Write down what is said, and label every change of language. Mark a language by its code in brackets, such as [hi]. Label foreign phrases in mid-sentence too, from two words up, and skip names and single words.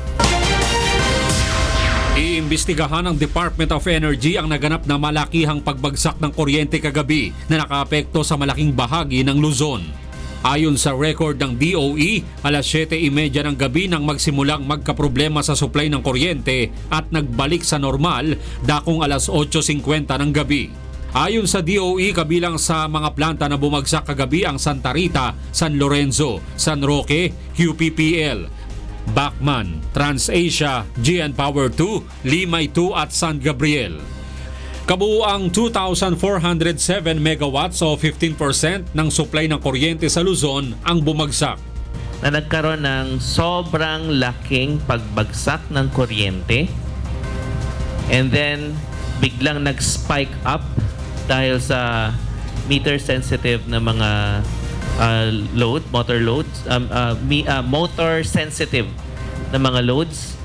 [tl] Iimbestigahan ng Department of Energy ang naganap na malakihang pagbagsak ng kuryente kagabi na nakaapekto sa malaking bahagi ng Luzon. Ayon sa record ng DOE, alas 7:30 ng gabi nang magsimulang magkaproblema sa supply ng kuryente at nagbalik sa normal dakong alas 8:50 ng gabi. Ayon sa DOE, kabilang sa mga planta na bumagsak kagabi ang Santa Rita, San Lorenzo, San Roque, QPPL, Bacman, TransAsia, GN Power 2, Limay 2 at San Gabriel. Kabuuang 2,407 megawatts o 15% ng supply ng kuryente sa Luzon ang bumagsak. Na nagkaroon ng sobrang laking pagbagsak ng kuryente [en] and then [tl] biglang nag-spike up dahil sa [en] meter sensitive [tl] na mga [en] motor sensitive [tl] na mga loads.